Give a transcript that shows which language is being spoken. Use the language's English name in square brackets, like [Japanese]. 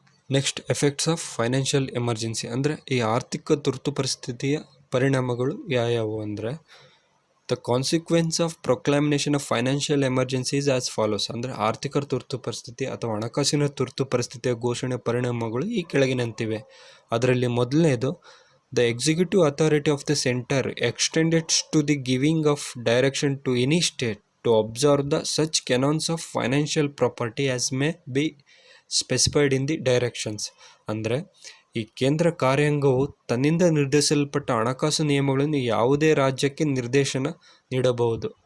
[English] Next, effects of financial emergency. [Kannada] ಅಂದರೆ ಈ ಆರ್ಥಿಕ ತುರ್ತು ಪರಿಸ್ಥಿತಿಯ ಪರಿಣಾಮಗಳು ಯಾವ್ಯಾವು ಅಂದರೆ, [English] The consequence of proclamation of financial emergency is as follows. [Kannada] ಅಂದರೆ ಆರ್ಥಿಕ ತುರ್ತು ಪರಿಸ್ಥಿತಿ ಅಥವಾ ಹಣಕಾಸಿನ ತುರ್ತು ಪರಿಸ್ಥಿತಿಯ ಘೋಷಣೆ ಪರಿಣಾಮಗಳು ಈ ಕೆಳಗಿನಂತಿವೆ. ಅದರಲ್ಲಿ ಮೊದಲನೇದು, [English] the executive authority of the center extended to the giving of direction to any state to observe the such canons of financial property as may be specified in the directions. [Kannada] ಅಂದರೆ ಈ ಕೇಂದ್ರ ಕಾರ್ಯಾಂಗವು ತನ್ನಿಂದ ನಿರ್ಧರಿಸಲ್ಪಟ್ಟ ಹಣಕಾಸು ನಿಯಮಗಳನ್ನು ಯಾವುದೇ ರಾಜ್ಯಕ್ಕೆ ನಿರ್ದೇಶನ ನೀಡಬಹುದು.